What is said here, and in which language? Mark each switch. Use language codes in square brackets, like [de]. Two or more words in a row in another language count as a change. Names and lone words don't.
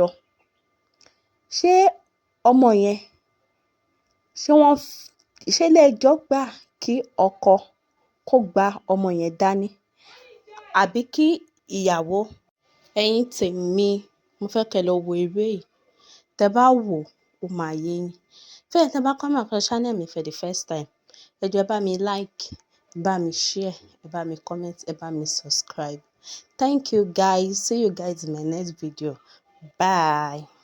[yo] Ṣé ọmọ yẹn, ṣé ilé ẹjọ́ gbà kí ọkọ kó gba ọmọ yẹn dání? Àbí kí ìyàwó? Ẹ̀yin tèmi, mo fẹ́ kẹ́ lọ wo eré yìí. Tẹ́ bá wò ó máa yé yín. Fẹ́yìn tẹ́ bá [en] come across channel [yo] mi [en] for the first time, [yo] ẹ jọ̀ọ́ ẹ bá mi like, ẹ bá mi share, ẹ bá mi comment, ẹ bá mi subscribe. [en] Thank you guys. See you guys in my next video. Bye.